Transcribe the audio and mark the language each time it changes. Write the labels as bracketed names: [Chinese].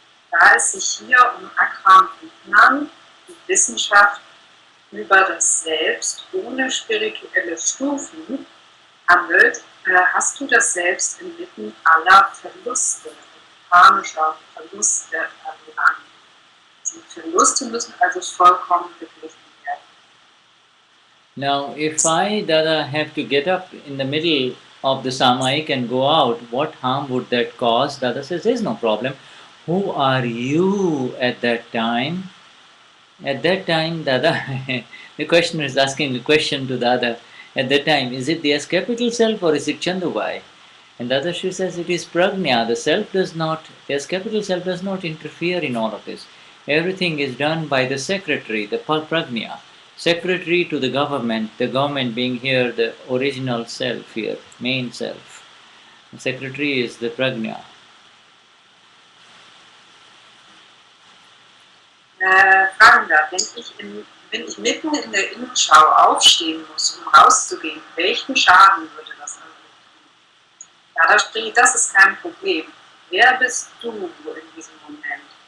[German] Da es sich hier um Akram Vignan, die Wissenschaft über das Selbst ohne spirituelle Stufen handelt, hast du das Selbst inmitten aller Verluste, karmischer Verluste erlangt. Die Verluste müssen also vollkommen beglichen werden. [English] Now, if I, Dada, have to get up in the middle of the Samayik and go out, what harm would that cause? Dada says, there's no problem. Who are you at that time? At that time, Dada, the questioner is asking a question to Dada. At that time, is it the S capital self or is it Chandubai? And Dadashri says it is prajna. The S capital self does not interfere in all of this. Everything is done by the secretary, the prajna. Secretary to the government being here the original self here, main self. The secretary is the prajna. [German] Fragender, wenn ich mitten in der Innenschau aufstehen muss, um rauszugehen, welchen Schaden würde das anrichten? Ja, da steht, das ist kein Problem. Wer bist du in diesem Moment?